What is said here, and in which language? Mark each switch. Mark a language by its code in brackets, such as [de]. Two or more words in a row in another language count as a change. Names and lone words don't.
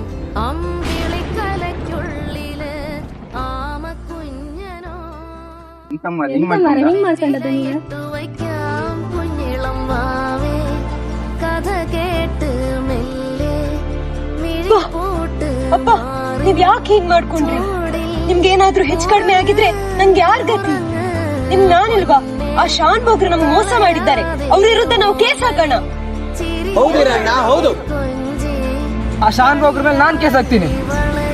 [ml] അമ്പിളിക്കലയ്ക്കുള്ളില് ആമക്കുഞ്ഞനോ വയ്ക്കാം കുഞ്ഞിളം വാവേ കഥ കേട്ട് മെല്ലെ മിഴിപോട്ട്. [kn] ನೀವ್ ಯಾಕೆ ಹೀಗ್ ಮಾಡ್ಕೊಂಡ್ರಿ? ನಿಮ್ಗೇನಾದ್ರೂ ಹೆಚ್ಚು ಕಡಿಮೆ ಆಗಿದ್ರೆ ನಂಗೆ ಯಾರ್ ಗತಿ? ನಿಮ್ ನಾನಿಲ್ವಾ? ಆ ಶಾನ್ ಬೋಗ್ರು ನಮ್ಗೆ ಮೋಸ ಮಾಡಿದ್ದಾರೆ. ಅವ್ರ ವಿರುದ್ಧ ನಾವು ಕೇಸ್ ಹಾಕೋಣ. ಹೌದಿರಣ್ಣ, ಹೌದು. ಆ ಶಾನ್ ಬೋಗ್ರ ಮೇಲೆ ನಾನ್ ಕೇಸ್ ಹಾಕ್ತೀನಿ.